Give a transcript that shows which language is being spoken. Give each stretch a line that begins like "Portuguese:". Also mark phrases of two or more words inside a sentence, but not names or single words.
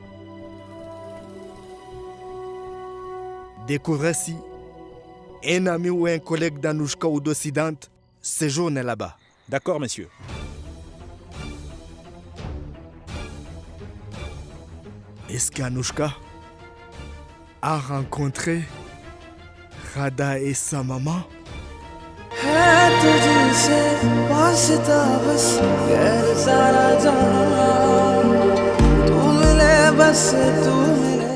French: Découvrez si un ami ou un collègue d'Anouchka ou d'Occident séjourne là-bas. D'accord, monsieur. Est-ce qu'Anouchka a rencontré Rada et sa maman?
Hindi: है तुझसे वास्ता बस गैर सारा जहां तू मिले बस तू मिले